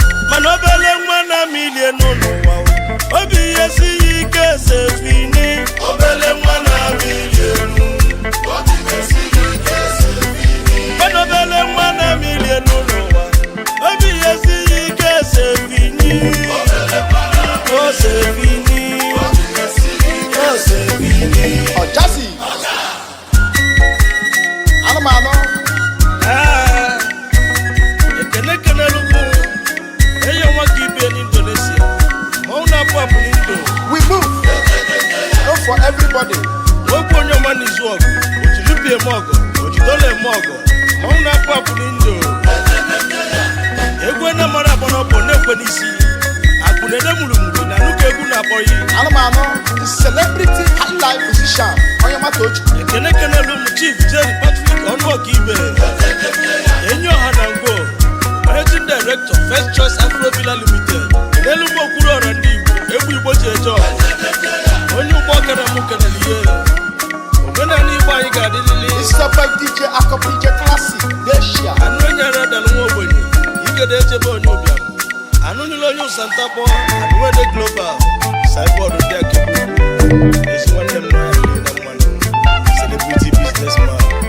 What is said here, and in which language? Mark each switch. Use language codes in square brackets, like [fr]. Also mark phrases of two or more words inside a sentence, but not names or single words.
[ig] Mana obele nwa na milie nọ n'ụwa, obi ya esighị ike ese fini. Obele nwa na milie nụ. Mana obele nwa na milie nọ n'ụwa, obi ya esighị ike ese fini. O se fini. O se fini. Ọjasị. Anụmanụ. Ah, ekene kenelu mụ. Eyo nwa ka ibe n'Indonesia. Ma ọ na-apụ apụ n'Indo. [en] We move. Go for everybody. [ig] Okwu onye ọma n'izu ọgụ. O jiri ubi eme ọgụ. O jiri dọla eme ọgụ. Ma ọ na-apụ apụ n'Indo. Egwu onye mara agba n'ọkpọ na-ekwe n'isi. Akụ na-ede mụrụmụrụ na nnukwu egwu na-akpọ ya. Anụmanụ, [en] celebrity high life musician, [ig] onye mata oji. Ekene kenelu m Chief Jerry Patrick Ọnụọka Ibe. Enyi ọha na ngwo. [en] Managing Director, [ig] First Choice Afro Villa Limited. N'elu m okpuru ọra ndị Igbo, egwu Igbo ji eje ọha. Onye ụgbọ ọkada m kenelu ihe. Omenala Igbo anyị ga-adịlịlị. [en] It's your boy D J Akọ P J Classic, Asia. [ig] Anụ enyi ara dara nwa ogbenye, igede echebe onye ụbịam. Anụ nyụlụ onye ụsa ntakpọ, Anụwede Global, Cyborg ndị Akegbu. Ezi nwanne m nọ ya, ndị na mmanụ. [en] Celebrity businessman.